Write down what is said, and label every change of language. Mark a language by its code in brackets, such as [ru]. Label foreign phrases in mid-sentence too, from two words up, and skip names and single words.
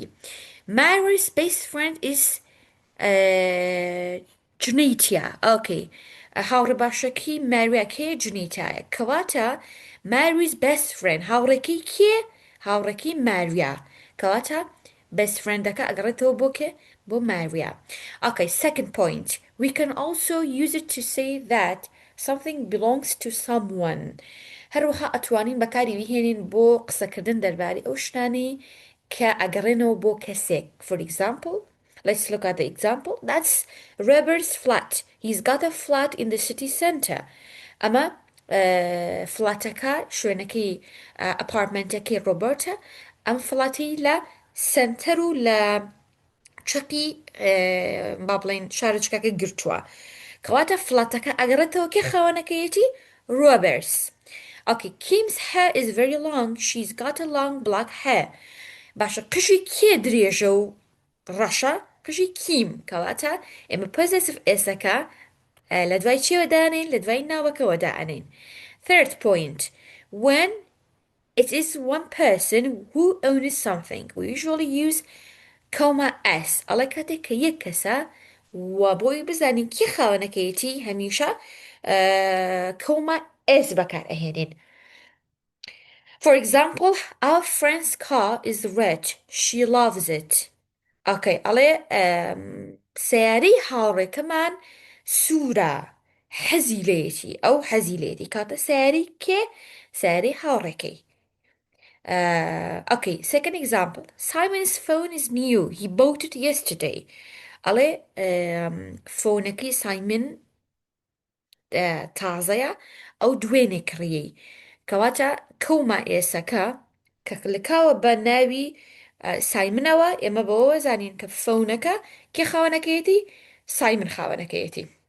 [en] Mary's best friend is جنیتیا. [ckb] ئۆکەی هاوڕێ باشەکی ماریە کێ جنیتایە کەواتە [en] Mary's best friend [ckb] هاوڕێکی کێ هاوڕێکی ماریە کەواتە [en] best friend [ckb] ەکە ئەگەڕێتەوە بۆ کێ بۆ ماریە. [en] Okay, second point. We can also use it to say that something belongs to someone. [ckb] هەروەها ئەتوانین بەکاری بهێنین بۆ قسەکردن دەربارەی ئەو شتانەی کە ئەگەڕێنەوە بۆ کەسێک. [en] For example, let's look at the example. That's Robert's flat. He's got a flat in the city center. [ckb] ئەمە فلاتەکە شوێنەکەی ئەپارتمنتەکەی ڕۆبەرتە ئەم فڵاتی لە سنتەر و لە چەقی با بڵێن شارۆچکەکە گرتووە کەواتە فڵاتەکە ئەگەڕێتەوە کێ خاوەنەکەیەتی Roberts. [en] Okay, Kim's hair is very long. She's got a long black hair. [ckb] باشە قژی کێ درێژە و ڕەشە قژی کیم کەواتە ئێمە possessive ئێسەکە لە دوای چێوە دانین لە دوای ناوەکەوە دائەنین. [en] Third point. When it is one person who owns something, we usually use comma s. [ckb] ئەڵێ کاتێک کە یەک کەسە و بۆی بزانین کێ خاوەنەکەیەتی هەمیشە [en] comma s [ckb] بەکار ئەهێنین. [en] For example, our friend's car is red. She loves it. [ckb] Okay, ئەڵێ سیارەی هاوڕێکەمان سوورە حەزی لێیەتی ئەو حەزی لێتی کاتە سیاری کێ سیارەی هاوڕێکەی. [en] Okay, second example. Simon's phone is new. He bought it yesterday. [ckb] ئەڵێ فۆنەکەی سایمن تازەیە ئەو دوێنێ کڕیەی کەواتە [en] comma s [ckb] کە کلکاوە بە ناوی سایمنەوە ئێمە بەوە زانین کە فۆنەکە کێ خاوەنەکەیەتی سایمن خاوەنەکەیەتی.